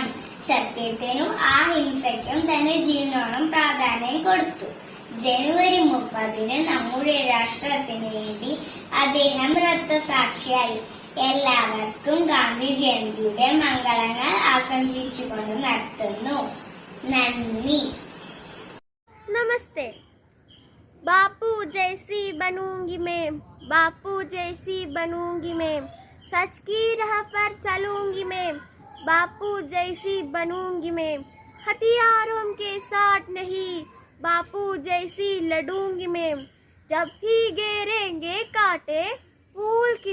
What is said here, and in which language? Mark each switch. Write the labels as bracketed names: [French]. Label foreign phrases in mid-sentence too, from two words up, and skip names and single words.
[Malayalam] സത്യത്തിനും അഹിംസയ്ക്കും തന്റെ ജീവനോളം പ്രാധാന്യം കൊടുത്തു. ജനുവരി 30 നമ്മുടെ രാഷ്ട്രത്തിന് വേണ്ടി അദ്ദേഹം രക്തസാക്ഷിയായി. എല്ലാവർക്കും ഗാന്ധി ജയന്തിയുടെ മംഗളങ്ങൾ ആശംസിച്ചുകൊണ്ട് നിർത്തുന്നു. നന്ദി. [Hindi] Namaste. बापू जैसी बनूंगी मैं, बापू जैसी बनूंगी मैं, सच की राह पर चलूंगी मैं, बापू जैसी बनूंगी मैं, हथियारों के साथ नहीं, बापू जैसी लड़ूंगी मैं, जब भी घेरेंगे कांटे, फूल की